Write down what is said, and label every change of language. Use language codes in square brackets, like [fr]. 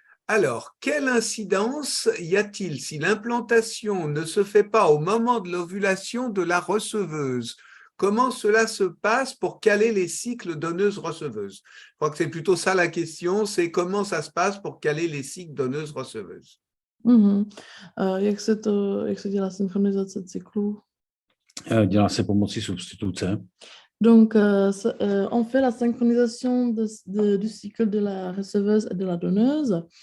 [fr] Alors, quelle incidence y a-t-il si l'implantation ne se fait pas au moment de l'ovulation de la receveuse? Comment cela se passe pour caler les cycles donneuses-receveuses? Je crois que c'est plutôt ça la question, c'est comment ça se passe pour caler les cycles donneuses-receveuses. [cs] Jak se dělá synchronizace cyklů? Dělá se pomocí substituce. [fr] Donc, on fait la synchronisation du cycle de la receveuse et de la donneuse.